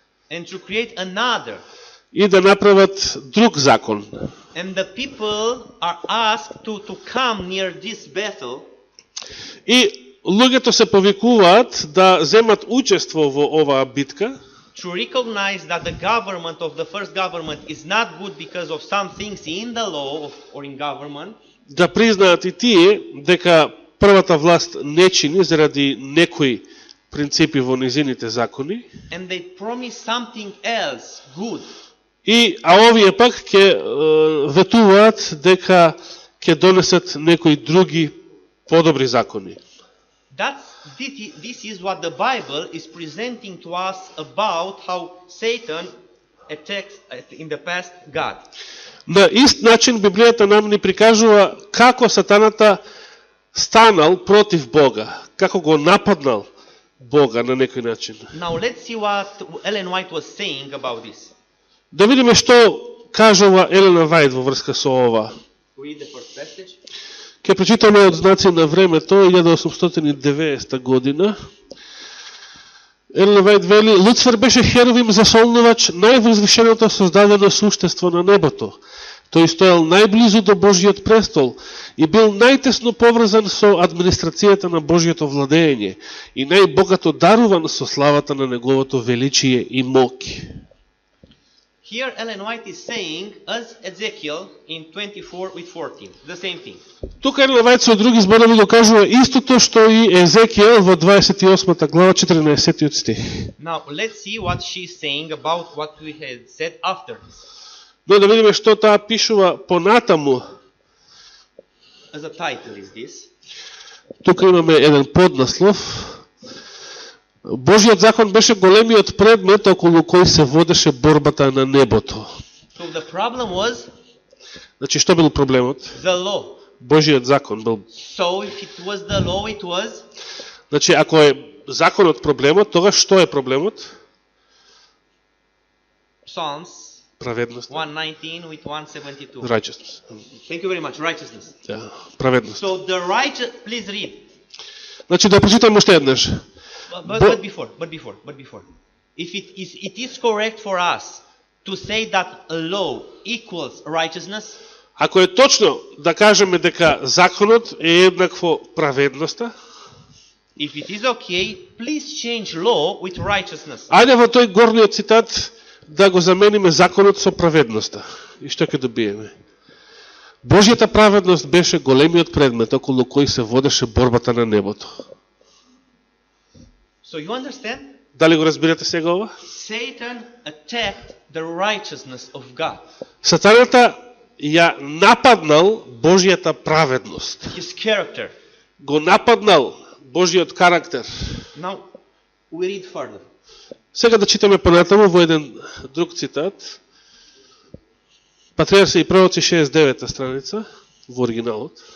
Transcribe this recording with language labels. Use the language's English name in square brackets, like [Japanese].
[English] and to create another. [Macedonian] и да направат друг закон. [English] And the people are asked to come near this battle [Macedonian] И луѓето се повикуваат да земат учество во оваа битка, [English] to recognize that the government of the first government is not good because of some things in the law or in government, [Macedonian] да признаат и тие дека првата власт не чини заради некои принципи во низините закони, [English] and they promise something else good. [Macedonian] а овие пак ќе ветуваат дека ќе донесат некои други подобри закони. [English] This is what the Bible is presenting to us about how Satan attacks in the past God. [Macedonian] На ист начин Библијата нам ни прикажува како сатаната станал против Бога, како го нападнал Бога на некој начин. [English] Now let's see what Ellen White was saying about this. [Macedonian] Да видиме што кажува Елена Вајт во врска со ова. [English] Read the first passage. [Macedonian] Ке прочитаме од Знаци на времето, 1890 година. Елена Вајт вели: Луцифер беше херувим засолнувач, највозвишеното создадено суштество на небото. Тој стоел најблизу до Божиот престол и бил најтесно поврзан со администрацијата на Божиото владење и најбогато даруван со славата на неговото величие и моќ. [English] Here Ellen White is saying, as Ezekiel in 24:14, the same thing. [Macedonian] Тука Елена Вајт со други зборови го кажува истото што и Езекиел во 28 глава 14 стих. [English] Now let's see what she's saying about what we had said after this. [Macedonian] Но да видиме што таа пишува понатаму. [English] As a title is this. [Macedonian] Тука имаме еден поднаслов. Божиот закон беше големиот предмет околу кој се водеше борбата на небото. [English] So the problem was, [Macedonian] Значи, што бил проблемот? [English] The law. [Macedonian] Божиот закон бил. [English] So if it was the law, it was. [Macedonian] Значи, ако е законот проблемот, тогаш што е проблемот? [English] Psalms [Macedonian] Праведност. [English] 119 with 172. Righteousness. Thank you very much. Righteousness. [Macedonian] Да, праведност. [English] So the righteous, please read. [Macedonian] Значи, да прочитаме уште еднаш. [English] But before. If it is correct for us to say that a law equals righteousness, [Macedonian] ако е точно да кажеме дека законот е еднакво праведноста, [English] if it is okay, please change law with righteousness. [Macedonian] ајде во тој горниот цитат да го замениме законот со праведноста. И што ќе добиеме? Божјата праведност беше големиот предмет околу кој се водеше борбата на небото. [English] So you understand? [Macedonian] Дали го разбирате сега ова? [English] Satan attacked the righteousness of God. [Macedonian] Сатаната ја нападнал Божјата праведност. [English] His character. [Macedonian] Го нападнал Божјиот карактер. [English] Now we read further. [Macedonian] Сега да читаме понатаму во еден друг цитат. Патриарси и пророци 69 страница во оригиналот.